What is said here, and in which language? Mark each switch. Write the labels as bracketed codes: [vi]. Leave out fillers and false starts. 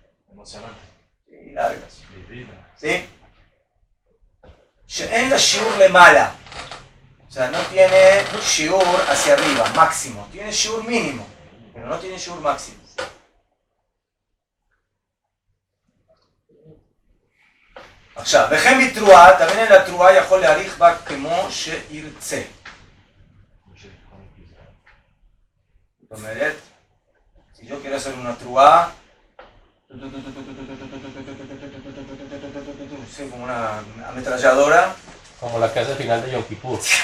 [es] Emocionante. y largas. Vivida. [he] ¿Sí? שאין לה שיעור למעלה. [es] O sea, no tiene shiur hacia arriba, máximo. Tiene shiur mínimo, pero no tiene shiur máximo. [he] עכשיו, וכן בתרועה, [es] también en la [he] תרועה יכול להאריך בה כמו שירצה. זאת אומרת, [es] si yo quiero hacer una תרועה, sí, como una ametralladora. Como la que hace al final de Yom Kippur.